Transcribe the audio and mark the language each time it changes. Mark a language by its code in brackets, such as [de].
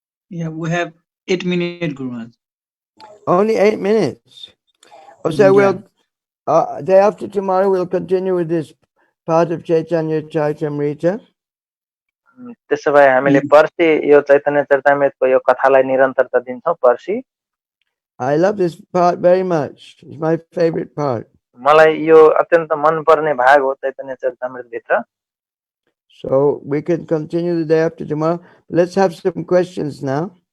[en] Yeah, we have 8 minutes, Guru Maharaj. Only 8 minutes. So we'll day after tomorrow we'll continue with this part of Caitanya Charitamrita. [ne] त्यसो भए हामीले पर्सि यो चैतन्य चरितामृतको यो कथालाई निरन्तरता दिन्छौँ पर्सि। [en] I love this part very much. It's my favorite part. [ne] मलाई यो अत्यन्त मन पर्ने भाग हो चैतन्य चरितामृत भित्र। [en] So we can continue the day after tomorrow. Let's have some questions now.